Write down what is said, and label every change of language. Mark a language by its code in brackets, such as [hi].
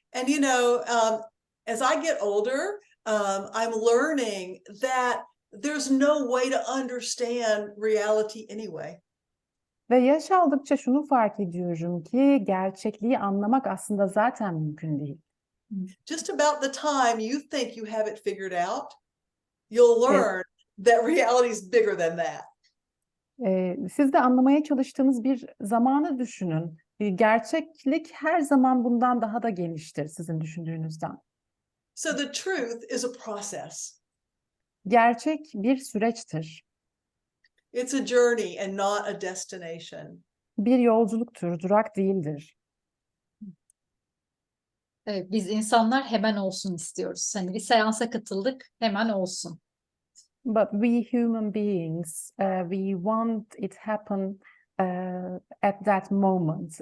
[en] And you know, as I get older, I'm learning that there's no way to understand reality anyway. [tr] Ve yaş aldıkça şunu fark ediyorum ki gerçekliği anlamak aslında zaten mümkün değil. [en] Just about the time you think you have it figured out, you'll learn that reality is bigger than that. [tr] Siz de anlamaya çalıştığınız bir zamanı düşünün. Gerçeklik her zaman bundan daha da geniştir sizin düşündüğünüzden. [en] So the truth is a process. [tr] Gerçek bir süreçtir. [en] It's a journey and not a destination. [tr] Bir yolculuktur, durak değildir. Evet, biz insanlar hemen olsun istiyoruz. Hani bir seansa katıldık, hemen olsun. [en] But we human beings, we want it happen at that moment.